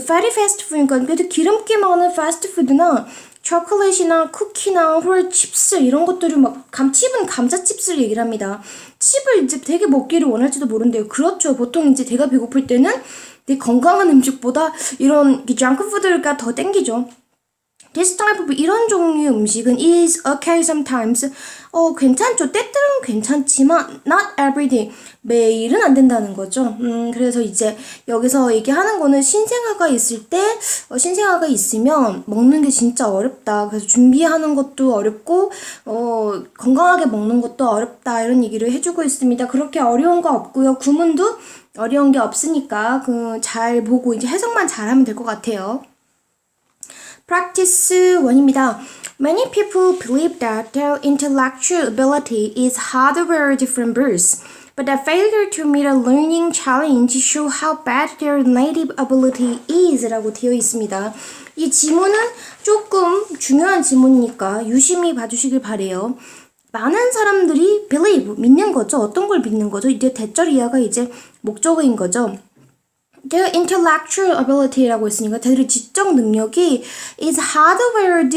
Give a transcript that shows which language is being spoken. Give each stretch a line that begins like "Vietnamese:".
English: Fatty fast food
Korean: 니까 그래도 기름기 많은 패스트푸드나 초콜릿이나 쿠키나 홀 칩스 이런 것들을 막 칩은 감자 칩스를 얘기를 합니다. 칩을 이제 되게 먹기를 원할지도 모른대요. 그렇죠. 보통 이제 내가 배고플 때는 내 건강한 음식보다 이런 정크푸드가 더 땡기죠.
English: This type of
Korean: 이런 종류의 음식은
English: is okay sometimes.
Korean: 괜찮죠. 때때로는 괜찮지만
English: not every day.
Korean: 매일은 안 된다는 거죠. 그래서 이제 여기서 얘기하는 거는 신생아가 있을 때 신생아가 있으면 먹는 게 진짜 어렵다. 그래서 준비하는 것도 어렵고 건강하게 먹는 것도 어렵다. 이런 얘기를 해주고 있습니다. 그렇게 어려운 거 없고요. 구문도 어려운 게 없으니까 잘 보고 이제 해석만 잘하면 될 것 같아요. Practice 1입니다.
English: Many people believe that their intellectual ability is hardwired from birth, but a failure to meet a learning challenge show how bad their native ability is
Korean: 라고 되어 있습니다. 이 지문은 조금 중요한 지문이니까 유심히 봐주시길 바래요. 많은 사람들이 believe, 믿는 거죠. 어떤 걸 믿는 거죠? 이제 대절 이하가 이제 목적어인 거죠.
English: Their intellectual ability
Korean: 라고 했으니까 그들의 지적 능력이
English: is hardwired.